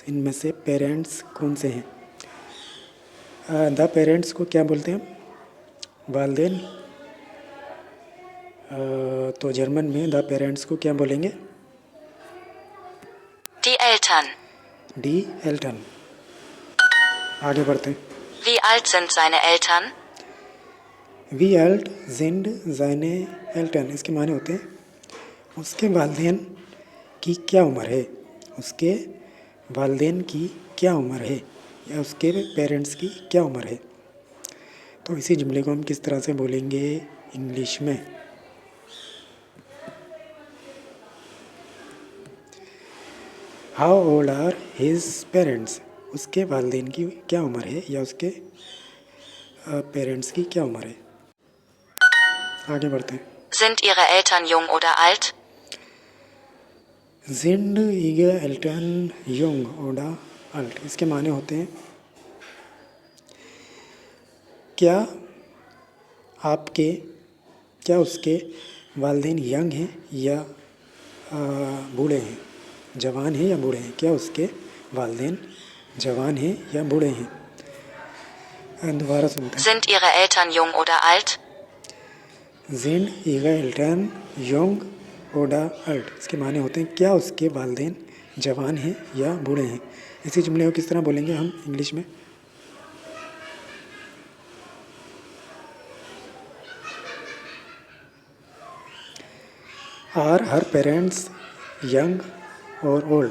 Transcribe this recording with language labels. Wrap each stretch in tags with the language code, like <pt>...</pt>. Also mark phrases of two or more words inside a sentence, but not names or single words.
<hi>इनमें से पेरेंट्स कौन से हैं?</hi> <en>the parents</en> <hi>को क्या बोलते हैं हम? वालदेन। तो जर्मन में द पेरेंट्स को क्या बोलेंगे?</hi> <de>Die Eltern. Die Eltern.</de> <hi>आगे बढ़ते हैं।</hi> <de>Wie alt sind seine Eltern? Wie alt sind seine Eltern,</de> <hi>इसके माने होते हैं उसके वालदेन की क्या उम्र है। उसके वालदेन की क्या उम्र है या उसके पेरेंट्स की क्या उम्र है। तो इसी जुमले को हम किस तरह से बोलेंगे इंग्लिश में?</hi> <en>How old are his parents?</en> <hi>उसके वालदेन की क्या उम्र है या उसके पेरेंट्स की क्या उम्र है। आगे बढ़ते हैं।</hi> <de>Sind ihre Eltern jung oder alt? Sind ihre Eltern jung oder alt,</de> <hi>इसके माने होते हैं क्या उसके वालदेन यंग हैं या बूढ़े हैं, जवान हैं या बूढ़े हैं। क्या उसके वालदेन जवान हैं या बूढ़े हैं। दोबारा सुनते हैं।</hi> <de>Sind ihre Eltern jung oder alt? Sind ihre Eltern jung oder alt,</de> <hi>इसके माने होते हैं क्या उसके वालदेन जवान हैं या बूढ़े हैं। इसी जुमले को किस तरह बोलेंगे हम इंग्लिश में?</hi> <en>Are her parents young or old?</en>